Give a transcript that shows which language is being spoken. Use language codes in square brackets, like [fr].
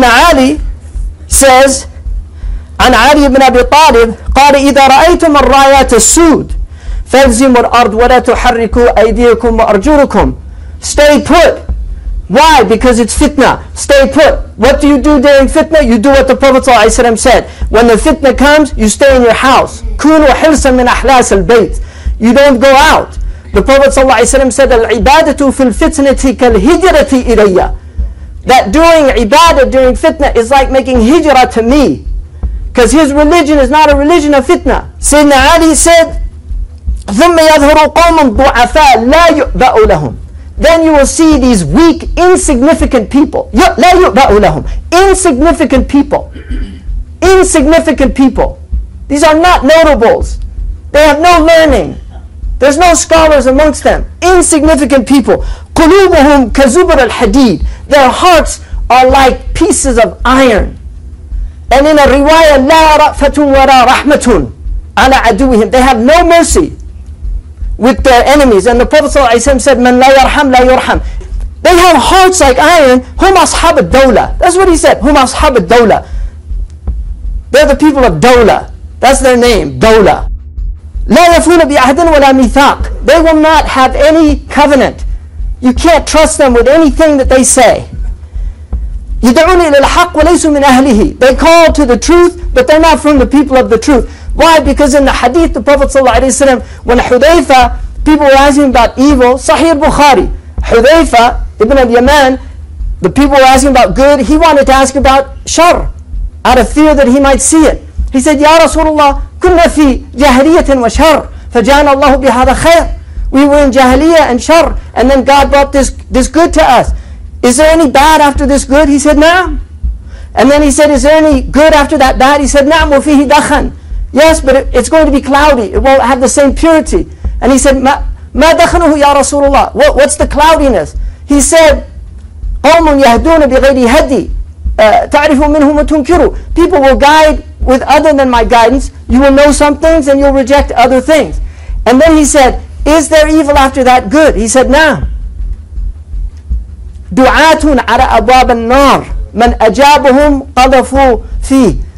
[en] Ali says, [ar] عن علي بن أبي طالب قال إذا رأيتم الرايات السود فالزموا الأرض ولا تحركوا أيديكم وأرجلكم. [en] Stay put. Why? Because it's fitna. Stay put. What do you do during fitna? You do what the Prophet ﷺ said. When the fitna comes, you stay in your house. [ar] كونوا حرصا من أحلاس البيت. [en] You don't go out. The Prophet ﷺ said, [ar] العبادة في الفتنة كالهجرة إليّ. [en] That doing ibadah during fitna is like making hijrah to me. Because his religion is not a religion of fitna. Sayyidina Ali said, [ar] ثم يظهر قوم ضعفاء لا يؤبأ لهم. [en] Then you will see these weak, insignificant people. [ar] لا يؤبأ لهم. [en] Insignificant people. Insignificant people. These are not notables. They have no learning. There's no scholars amongst them. Insignificant people. [ar] قلوبهم كزبر الحديد. [en] Their hearts are like pieces of iron. And in a riwayah, [ar] لا رأفة ولا رحمة على عدوهم. [en] They have no mercy with their enemies. And the Prophet ﷺ said, [ar] من لا يرحم لا يرحم. [en] They have hearts like iron. [ar] هم أصحاب الدولة. [en] That's what he said. [ar] هم أصحاب الدولة. [en] They're the people of Dawla. That's their name, Dawla. [ar] لا يفون بعهد ولا ميثاق. [en] They will not have any covenant. You can't trust them with anything that they say. [ar] يدعون إلى الحق وليسوا من أهله. [en] They call to the truth, but they're not from the people of the truth. Why? Because in the hadith, the Prophet ﷺ, when Hudayfa, people were asking about evil, Sahih Bukhari, Hudayfa ibn al-Yaman, the people were asking about good, he wanted to ask about shar, out of fear that he might see it. He said, [ar] Ya Rasulullah, كنا في جاهلية وشر, فجعلنا الله بهذا خير. [en] We were in jahiliyyah and shar, and then God brought this good to us. Is there any bad after this good? He said, Naam. And then he said, is there any good after that bad? He said, Naam, [ar] وفيه دخن. [en] Yes, but it's going to be cloudy. It won't have the same purity. And he said, [ar] ما دخنه يا رسول الله. [en] What's the cloudiness? He said, [ar] قوم يهدون بغير هدي تعرف منهم وتنكروا. [en] People will guide with other than my guidance. You will know some things and you'll reject other things. And then he said, is there evil after that good? He said, Naam. [ar] دعاة على أبواب النار من أجابهم قذفوا فيه.